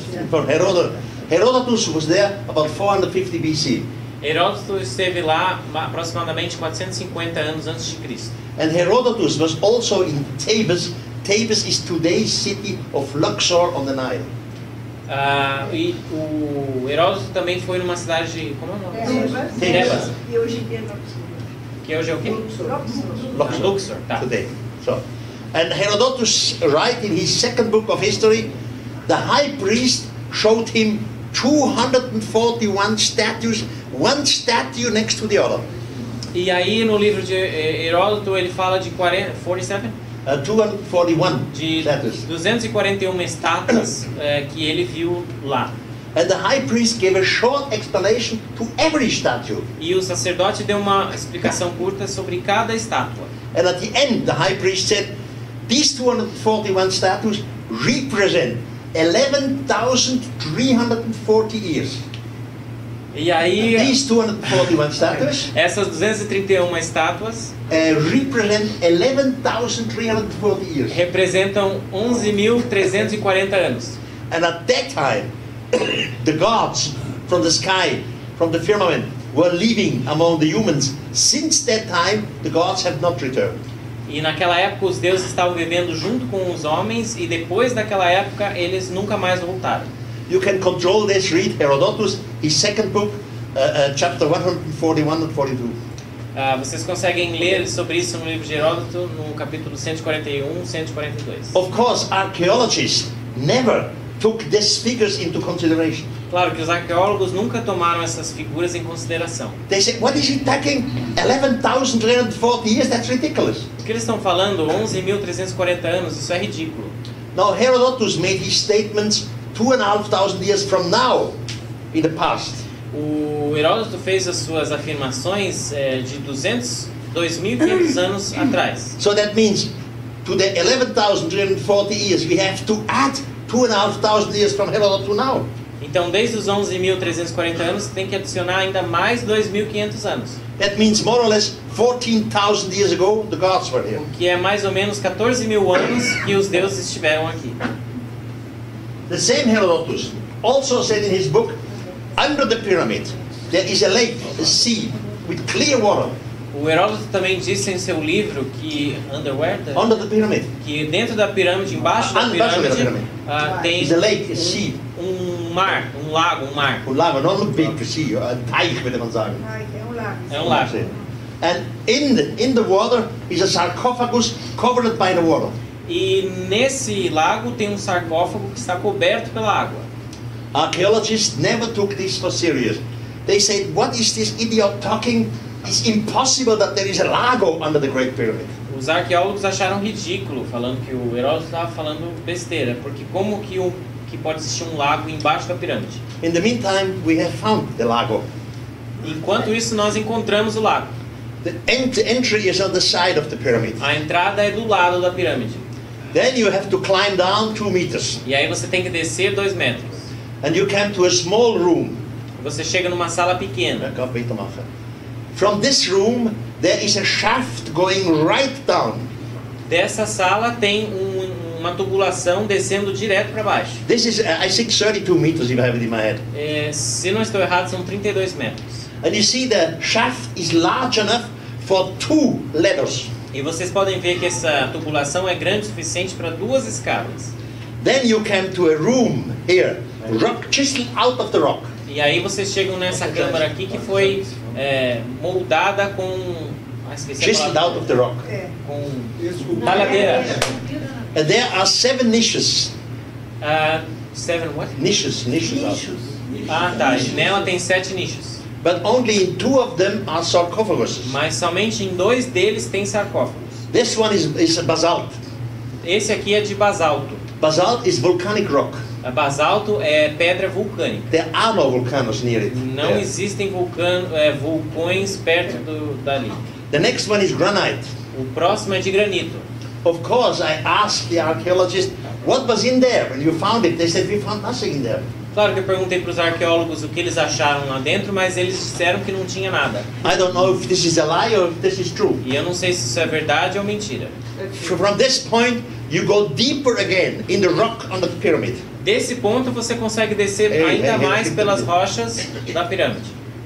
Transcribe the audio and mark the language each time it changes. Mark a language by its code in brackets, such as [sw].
[en] For Herodotus was there about 450 BC. [pt] Heródoto esteve lá aproximadamente 450 anos antes de Cristo. [en] And Herodotus was also in Thebes. Thebes is today's city of Luxor on the Nile. [pt] E o Heródoto também foi numa cidade de... Como é o nome? [en] Thebes. [pt] E hoje em dia Luxor. Que hoje é o quê? Luxor, tá. [en] Today. So, and Herodotus writes in his second book of history, the high priest showed him 241 statues, one statue next to the other. [pt] E aí no livro de Heródoto ele fala de 47? [en] 241 [pt] de [en] statues. [pt] 241 estátuas que ele viu lá. [en] And the high priest gave a short explanation to every statue. [pt] E o sacerdote deu uma explicação curta sobre cada estátua. [en] And at the end, the high priest said, these 241 statues represent 11,340 years. [pt] E aí, [en] these 241 statues [pt] essas 231 estátuas [en] represent 11,340 years. [pt] Representam 11.340 anos. [en] And at that time, the gods from the sky, from the firmament, were living among the humans. Since that time, the gods have not returned. [pt] E naquela época os deuses estavam vivendo junto com os homens e depois daquela época eles nunca mais voltaram. [en] You can control this. Read Herodotus, his second book, chapter 141 and 42. [pt] Vocês conseguem ler sobre isso no livro de Heródoto, no capítulo 141, 142. [en] Of course, archaeologists never took these figures into consideration. [pt] Claro que os arqueólogos nunca tomaram essas figuras em consideração. [en] They said, what is he taking 11,340 years? That's ridiculous. [pt] O que eles estão falando? 11.340 anos, isso é ridículo. [en] Now Herodotus made his statements 2,500 years from now, in the past. [pt] O Heródoto fez as suas afirmações de 2.500 anos atrás. [en] So that means to the 11,340 years we have to add 2,500 years from Herodotus to now. [pt] Então, desde os 11.340 anos, tem que adicionar ainda mais 2.500 anos. [en] That means more or less 14,000 years ago the gods were here. [pt] O que é mais ou menos 14.000 anos que os deuses estiveram aqui. [en] The same Herodotus also said in his book, under the pyramid there is a lake, a sea, with clear water. [pt] O Heródoto também disse em seu livro que [en] under the pyramid, [pt] que dentro da pirâmide, embaixo da pirâmide, tem [en] is a lake, a sea. [pt] Um mar, um lago, um mar. Um lago, [en] not a big sea, a [de] teich würde man sagen. [pt] É um lago. [en] And in the water is a sarcophagus covered by the water. [pt] E nesse lago tem um sarcófago que está coberto pela água. [en] Archaeologists never took this for serious. They said, what is this idiot talking? It's impossible that there is a lago under the Great Pyramid. [pt] Os arqueólogos acharam ridículo, falando que o Heródoto estava falando besteira, porque como que pode existir um lago embaixo da pirâmide? [en] In the meantime, we have found the lago. [pt] Enquanto isso, nós encontramos o lago. [en] The entry is on the side of the pyramid. [pt] A entrada é do lado da pirâmide. [en] Then you have to climb down 2 meters. [pt] E aí você tem que descer 2 metros. [en] And you come to a small room. [pt] Você chega numa sala pequena. [en] From this room, there is a shaft going right down. [pt] Dessa sala tem uma tubulação descendo direto para baixo. [en] This is, I think, 32 meters if I have it in my head. [pt] Se não estou errado, são 32 metros. [en] And you see the shaft is large enough for 2 ladders. [pt] E vocês podem ver que essa tubulação é grande o suficiente para 2 escadas. [en] Then you come to a room here, rock chiseled out of the rock. [pt] E aí vocês chegam nessa câmara aqui que foi moldada com [en] chiseled out of the rock. [pt] Com talhadeira. [en] And there are 7 niches. 7 what? Niches. [pt] Ah, tá. Nela tem 7 nichos. [en] But only in 2 of them are sarcophaguses. [pt] Mas somente em 2 deles tem sarcófagos. [en] This one is basalt. [pt] Esse aqui é de basalto. [en] Basalt is volcanic rock. [pt] Basalto é pedra vulcânica. [en] There are no volcanoes near it. [pt] Não existem vulcões perto dali. [en] The next one is granite. [pt] O próximo é de granito. [en] Of course, I asked the archaeologists what was in there. When you found it, they said we found nothing in there. [pt] Claro que eu perguntei para os arqueólogos o que eles acharam lá dentro, mas eles disseram que não tinha nada. [en] I don't know if this is a lie or if this is true. [pt] E eu não sei se isso é verdade ou mentira. [en] From this point, you go deeper again in the rock under the pyramid. [pt] Desse ponto você consegue descer ainda mais pelas rochas da pirâmide.